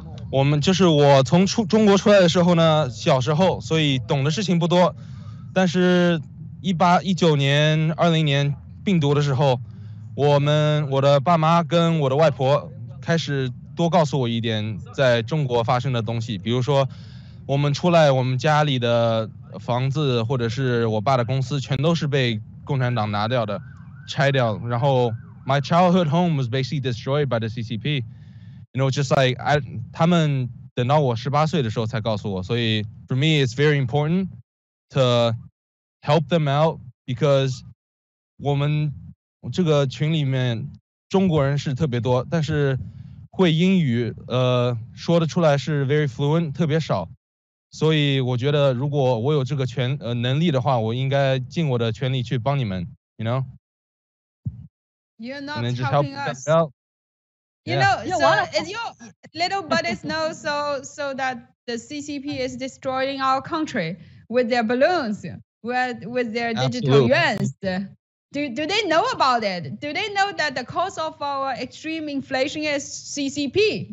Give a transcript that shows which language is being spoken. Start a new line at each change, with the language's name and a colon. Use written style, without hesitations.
Chinese: 我们就是我从中国出来的时候呢，小时候，所以懂的事情不多，但是19年、20年病毒的时候，我的爸妈跟我的外婆开始多告诉我一点在中国发生的东西，比如说我们出来，我们家里的房子或者是我爸的公司，全都是被共产党拿掉的，拆掉。然后
English: my childhood home was basically destroyed by the CCP. You know, just like
Chinese: 他们等到我18岁的时候才告诉我，所以
English: for me it's very important to help them out because
Chinese: 我们这个群里面中国人是特别多，但是会英语说得出来是
English: very fluent
Chinese: 特别少，所以我觉得如果我有这个能力的话，我应该尽我的全力去帮你们
English: you know. You're not And then just helping help us. them out. You know, so as your little buddies know, so that the CCP is destroying our country with their balloons, with their digital yuans. Do they know about it? Do they know that the cause of our extreme inflation is CCP?